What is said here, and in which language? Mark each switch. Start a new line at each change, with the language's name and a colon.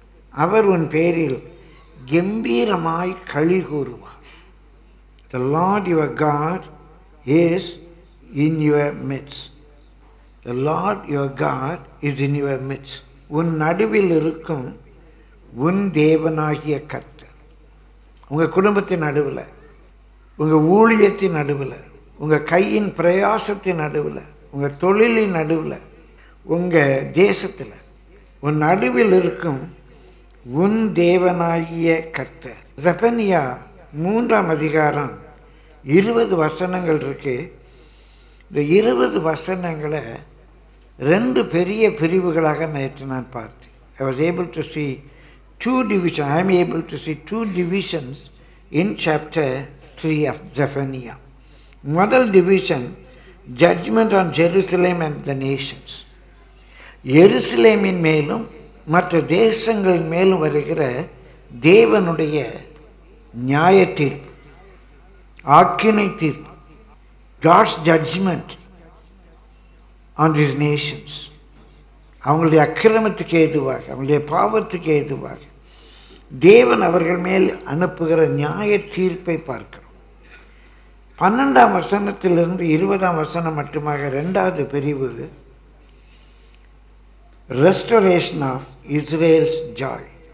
Tamil: அவர் உன் பேரில் கம்பீரமாய் களி கூறுவார்.
English: The Lord your God is in your midst. The Lord your God is in your midst.
Tamil: உன் நடுவில் இருக்கும் உன் தேவனாகிய கர்த்தர். உங்கள் குடும்பத்தின் நடுவில், உங்கள் ஊழியத்தின் நடுவில், உங்கள் கையின் பிரயாசத்தின் நடுவில், உங்கள் தொழிலின் நடுவில், உங்கள் தேசத்தில் உன் நடுவில் இருக்கும் உன் தேவனாகிய கர்த்தர். செபனியா 3ஆம் அதிகாரம் 20 வசனங்கள் இருக்கு. இந்த 20 வசனங்களை 2 பெரிய பிரிவுகளாக நேற்று நான் பார்த்தேன்.
English: I was able to see 2 divisions. I am able to see 2 divisions in chapter 3 of Zephaniah.
Tamil: முதல் division,
English: judgment on Jerusalem and the nations.
Tamil: எருசலேமின் மேலும் மற்ற தேசங்களின் மேலும் வருகிற தேவனுடைய நியாய தீர்ப்பு, ஆக்கினை தீர்ப்பு.
English: God's judgment on these nations.
Tamil: அவங்களுடைய அக்கிரமத்துக்கு ஏதுவாக, அவங்களுடைய பாவத்துக்கு ஏதுவாக தேவன் அவர்கள் மேல் அனுப்புகிற நியாய தீர்ப்பை பார்க்கிறோம். 12ஆம் வசனத்திலிருந்து 20ஆம் வசனம் மட்டுமாக 2வது பிரிவு,
English: Restoration of Israel's joy.